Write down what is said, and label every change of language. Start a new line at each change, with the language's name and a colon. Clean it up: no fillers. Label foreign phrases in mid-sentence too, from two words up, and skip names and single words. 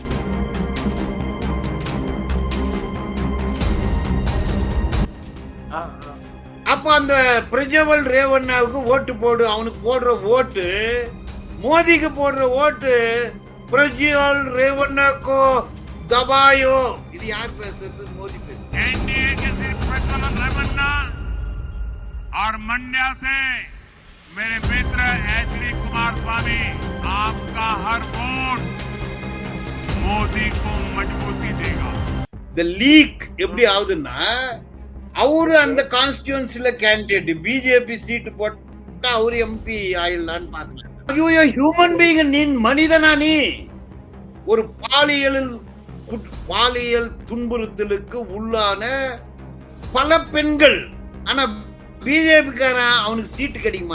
Tamil: அப்ப அந்த பிரஜ்வல் ரேவண்ணாவுக்கு ஓட்டு போடு, அவனுக்கு போடுற ஓட்டு, மோதிக்கு போடுற ஓட்டு பிரஜ்வல் ரேவண்ணாக்கோ दबायो. இது யார் பேசுறது? மோடி பேசுறது.
Hindi: एनडीए के सिर्फ प्रज्वल रेवन्ना और मंड्या से मेरे मित्र एचडी कुमार स्वामी, आपका हर वोट मोदी को मजबूती देगा.
English: the leak
Tamil: எப்படி ஆகுதுன்னா, அவரு அந்த கான்ஸ்டிட்யூன்சில கேண்டிடேட், பிஜேபி சீட் போட்டா அவரு எம்பி ஆயிடலான்னு பாக்கல. ஐயோ,
English: human being,
Tamil: நீ மனிதனா? நீ ஒரு பாலியல் துன்புறுத்தலுக்கு உள்ளான பல பெண்கள், ஆனா பிஜேபிக்காரன் அவனுக்கு சீட்டு கிடைக்குமா?